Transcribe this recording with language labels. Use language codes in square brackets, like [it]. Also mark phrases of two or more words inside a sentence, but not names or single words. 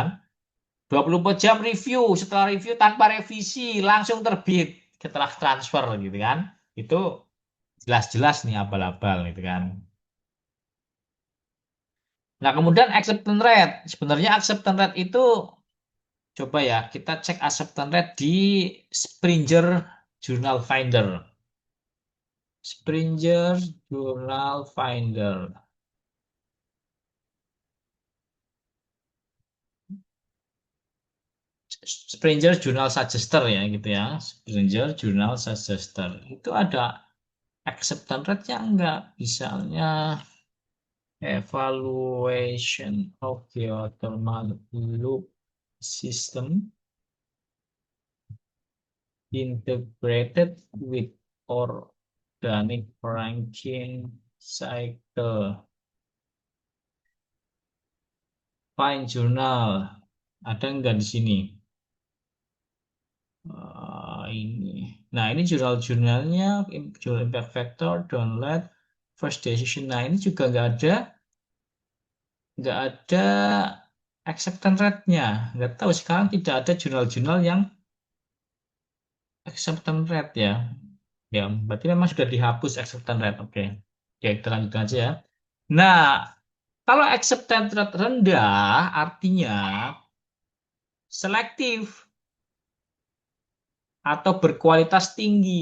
[id] 24 jam review, setelah review tanpa revisi langsung terbit setelah transfer gitu kan. Itu jelas-jelas nih abal-abal gitu kan. Nah, kemudian [en] acceptance rate. [id] Sebenarnya [en] acceptance rate [id] itu coba ya kita cek [en] acceptance rate [id] di Springer Journal Finder. Springer Journal Finder. Springer Journal Suggester ya gitu ya. Springer Journal Suggester. Itu ada [en] acceptance rate [id] yang enggak. [en] Misalnya evaluation of geothermal loop system integrated with organic ranking cycle. Find journal. [id] Ada enggak di sini? Ini. Nah, ini jurnal-jurnalnya, jurnal [en] impact factor, [id] download, [en] first decision. [id] Nah, ini juga nggak ada [en] acceptance rate- [id] nya. Nggak tahu sekarang tidak ada jurnal-jurnal yang [en] acceptance rate [id] ya. Ya, berarti memang sudah dihapus [en] acceptance rate. [id] Oke. Oke, kita lanjutkan aja ya. Nah, kalau [en] acceptance rate [id] rendah artinya selektif atau berkualitas tinggi.